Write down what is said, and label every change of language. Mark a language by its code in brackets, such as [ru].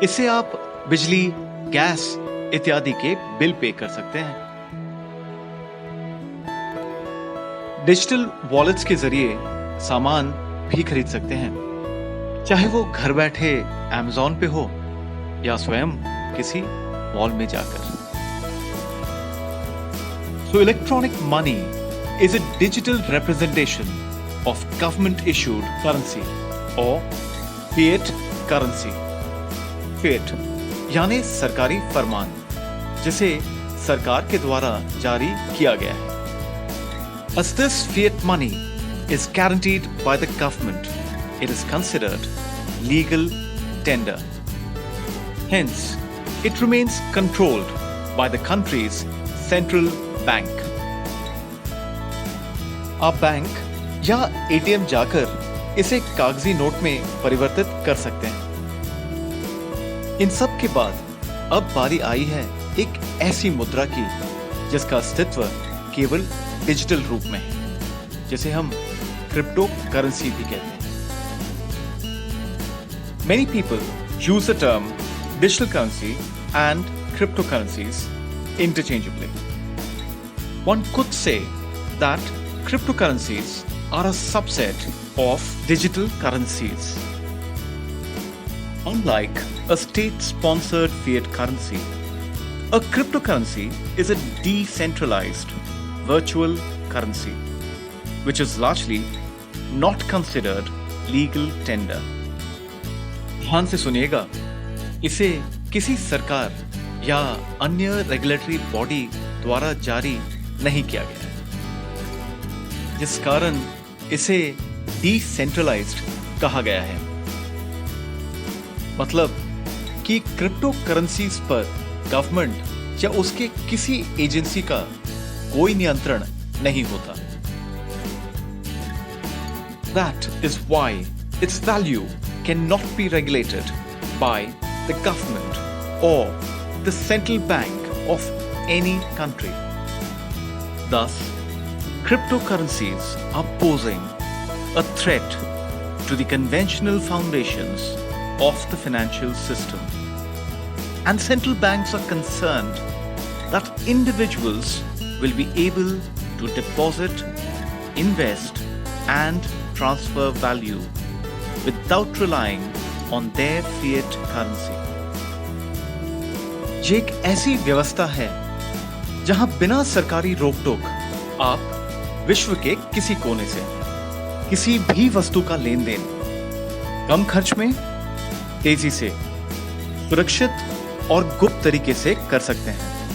[hi] इससे आप बिजली, गैस इत्यादि के बिल पे कर सकते हैं। डिजिटल वॉलेट्स के जरिए सामान भी खरीद सकते हैं, चाहे वो घर बैठे Amazon पे हो या स्वयं किसी मॉल में जाकर। [en] So electronic money is a digital representation of government issued currency or fiat currency. [hi] Fiat यानी सरकारी फरमान, जिसे सरकार के द्वारा जारी किया गया है। [en] As this fiat money is guaranteed by the government, it is considered legal tender. Hence, it remains controlled by the country's central bank. [hi] आप बैंक या एटीएम जाकर इसे कागजी नोट में परिवर्तित कर सकते हैं। इन सब के बाद अब बारी आई है एक ऐसी मुद्रा की जिसका अस्तित्व केवल डिजिटल रूप में है, जिसे हम क्रिप्टो करेंसी भी कहते हैं। [en] Many people use the term digital currency and cryptocurrencies interchangeably. One could say that cryptocurrencies are a subset of digital currencies. Unlike a state-sponsored fiat currency, a cryptocurrency is a decentralized virtual currency, which is largely not considered legal tender. [hi] ध्यान से सुनिएगा, इसे किसी सरकार या अन्य regulatory body द्वारा जारी नहीं किया गया है, जिस कारण इसे डिसेंट्रलाइज्ड कहा गया है। मतलब कि क्रिप्टो करेंसीज पर गवर्नमेंट या उसके किसी एजेंसी का कोई नियंत्रण नहीं होता। [en] That is why its value cannot be regulated by the government or the central bank of any country. Thus, cryptocurrencies are posing a threat to the conventional foundations of the financial system. And central banks are concerned that individuals will be able to deposit, invest, and transfer value without relying on their fiat currency. [hi] ये एक ऐसी व्यवस्था है जहां बिना सरकारी रोक टोक आप विश्व के किसी कोने से किसी भी वस्तु का लेन देन कम खर्च में, तेजी से, सुरक्षित और गुप्त तरीके से कर सकते हैं।